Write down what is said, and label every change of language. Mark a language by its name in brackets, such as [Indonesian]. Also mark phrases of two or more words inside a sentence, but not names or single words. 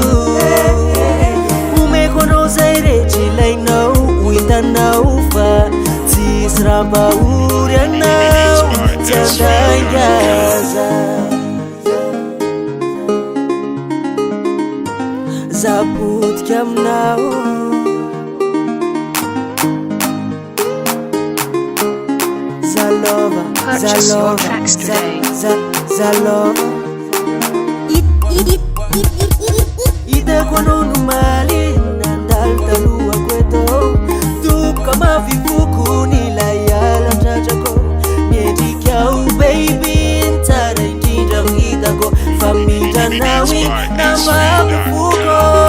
[Malagasy] Omeko anao zay rehetra ilainao, hitanao fa tsisy raha mpahory anao, tsy andaingaza. Zapotika aminao, zalova, [English] Purchase your tracks today. [Malagasy] zalova. Hitako anao no maly nandalo talohako eto, toboka mafy fokony ilay alan-tratrako. Niendrikao baby nitsara indrindra hitako, fa mindranao igny nambabifoko.